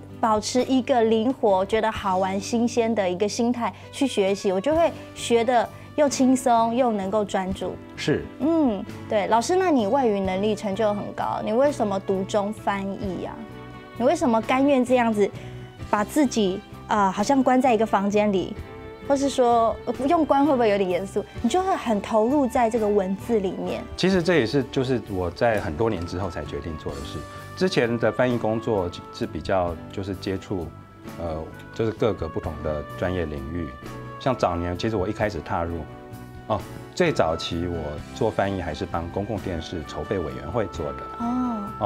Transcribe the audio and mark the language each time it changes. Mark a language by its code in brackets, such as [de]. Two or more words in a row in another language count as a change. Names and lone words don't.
[zh] 保持一個靈活、覺得好玩、新鮮的一個心態去學習，我就會學得又輕鬆又能夠專注。是，對，老師，那你外語能力成就很高，你為什麼讀中翻譯呀？你為什麼甘願這樣子把自己好像關在一個房間裡，或是说用关会不会有点严肃？你就会很投入在这个文字里面。其实这也是就是我在很多年之后才决定做的事。之前的翻译工作是比较就是接触，就是各个不同的专业领域。像早年其实我一开始踏入，最早期我做翻译还是帮公共电视筹备委员会做的。